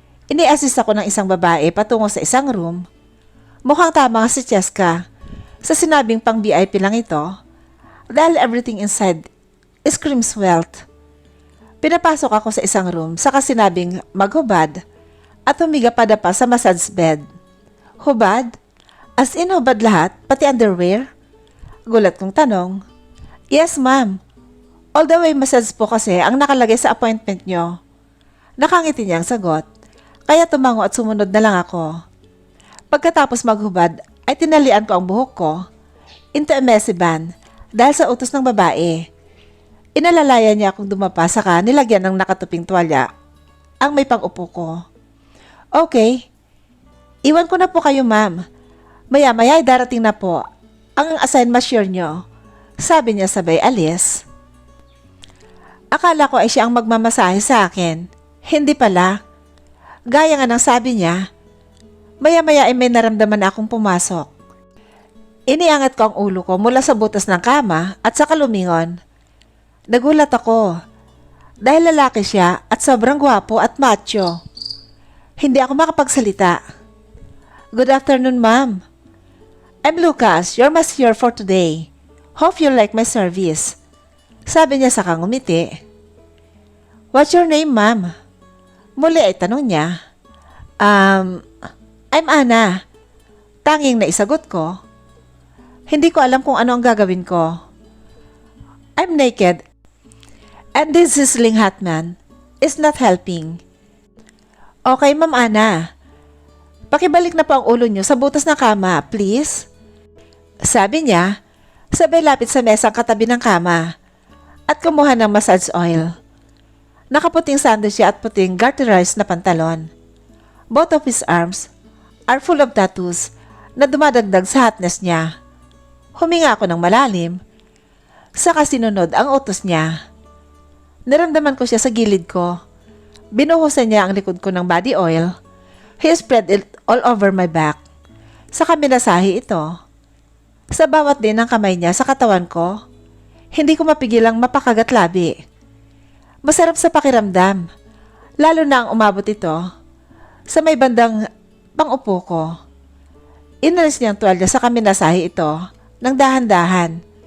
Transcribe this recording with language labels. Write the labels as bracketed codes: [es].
[tl] Ini-assist ako ng isang babae patungo sa isang room. Mukhang tama nga si Cheska sa sinabing pang VIP lang ito dahil [en] everything inside screams wealth. [tl] Pinapasok ako sa isang room saka sinabing maghubad at humiga padapa sa massage bed. Hubad? As in hubad lahat, pati underwear? Gulat kong tanong. [en] Yes ma'am. All the way massage [tl] po kasi ang nakalagay sa appointment nyo. Nakangiti niya ang sagot. Kaya tumango at sumunod na lang ako. Pagkatapos maghubad ay tinalian ko ang buhok ko [en] into a messy band [tl] dahil sa utos ng babae. Inalalaya niya akong dumapa saka nilagyan ng nakatuping tuwalya ang may pang-upo ko. Okay. Iwan ko na po kayo ma'am. Maya-maya ay darating na po ang assign masseur nyo. Sabi niya sabay alis. Akala ko ay siya ang magmamasahe sa akin. Hindi pala. Gaya nga ng sabi niya, maya-maya ay may naramdaman akong pumasok. Iniangat ko ang ulo ko mula sa butas ng kama at saka lumingon. Nagulat ako dahil lalaki siya at sobrang gwapo at macho. Hindi ako makapagsalita. [en] Good afternoon, ma'am. I'm Lucas, your masseur for today. Hope you like my service. [tl] Sabi niya saka ngumiti. [en] What's your name, ma'am? [tl] Muli ay tanong niya. [en] I'm Anna. [tl] Tanging naisagot ko. Hindi ko alam kung ano ang gagawin ko. [en] I'm naked. And this sizzling hot man is not helping. Okay, Ma'am Anna. [tl] Pakibalik na po ang ulo niyo sa butas ng kama, [en] please. [tl] Sabi niya, sabay lapit sa mesang katabi ng kama at kumuha ng massage oil. Nakaputing sandals siya at puting garterized na pantalon. [en] Both of his arms are full of tattoos [tl] na dumadagdag sa hotness niya. Huminga ako ng malalim. Saka sinunod ang utos niya. Naramdaman ko siya sa gilid ko. Binuhusan niya ang likod ko ng body oil. [en] He spread it all over my back. [tl] Saka minasahe ito. Sa bawat din ng kamay niya sa katawan ko, hindi ko mapigilang mapakagat labi. Masarap sa pakiramdam, lalo na ang umabot ito sa may bandang pang-upo ko. Inalis niya ang tuwalya sa kaminasahe ito ng dahan-dahan.